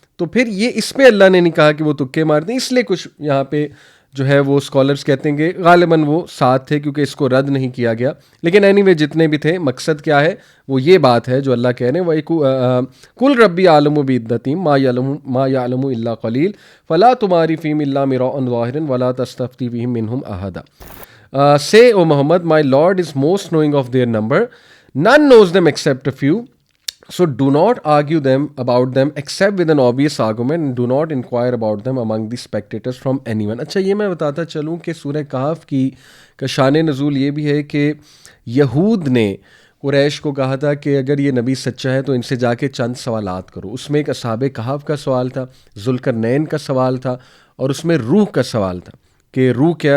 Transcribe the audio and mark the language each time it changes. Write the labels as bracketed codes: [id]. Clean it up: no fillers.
[ur] تو پھر یہ اس پہ اللہ نے نہیں کہا کہ وہ تکے مارتے ہیں، اس لیے کچھ یہاں پہ جو ہے وہ اسکالرس کہتے ہیں کہ غالباً وہ 7 تھے، کیونکہ اس کو رد نہیں کیا گیا. لیکن اینی وے جتنے بھی تھے، مقصد کیا ہے وہ یہ بات ہے جو اللہ کہہ رہے ہیں، [ar] کل ربی عالم و بعدتہم ما یعلم الا قلیل فلا تماری فیہم الا مراء ظاہرا ولا تستفتی فیہم منہم احدا. [en] Say, O Muhammad, my Lord is most knowing of their number. None knows them except a few. So do not argue about them except with an obvious argument, and do not inquire about them among the spectators from anyone. [ur] اچھا، یہ میں بتاتا چلوں کہ سورہ کہف کی کا شان نزول یہ بھی ہے کہ یہود نے قریش کو کہا تھا کہ اگر یہ نبی سچا ہے تو ان سے جا کے چند سوالات کرو. اس میں ایک اصحاب کہف کا سوال تھا، ذوالقرنین کا سوال تھا، اور اس میں روح کا سوال تھا کہ روح کیا ہے.